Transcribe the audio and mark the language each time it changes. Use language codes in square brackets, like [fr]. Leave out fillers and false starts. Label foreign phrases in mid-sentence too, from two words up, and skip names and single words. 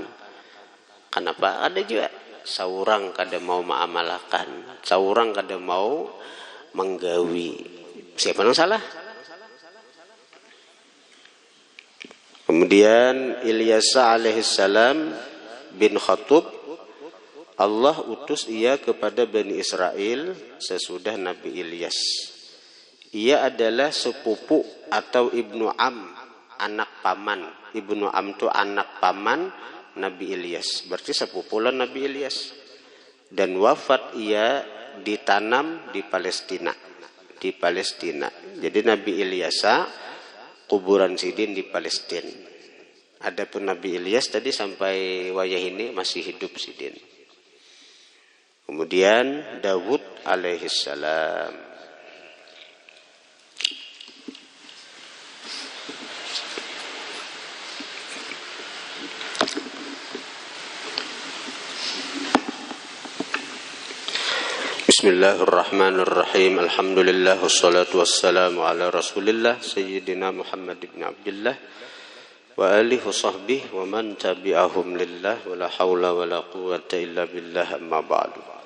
[id] Kenapa? [bjn] Ada juga seorang kada mau ma'amalakan, seorang kada mau menggawi. [id] Siapa yang salah? Kemudian Ilyas alaihissalam bin Khatub, Allah utus ia kepada Bani Israel sesudah Nabi Ilyas. Ia adalah sepupu atau [ar] ibnu am, [id] anak paman. [ar] Ibnu am [id] itu anak paman Nabi Ilyas. Berarti sepupulah Nabi Ilyas. Dan wafat ia ditanam di Palestina. Di Palestina. Jadi Nabi Ilyasa kuburan Sidin di Palestina. Adapun Nabi Ilyas tadi sampai wayah ini masih hidup Sidin. Kemudian Dawud alaihissalam. [ar] Bismillahirrahmanirrahim. الحمد لله والصلاة والسلام على رسول الله سيدنا محمد بن عبد الله وآله وصحبه ومن تبعهم لله ولا حول ولا قوة إلا بالله, أما بعد.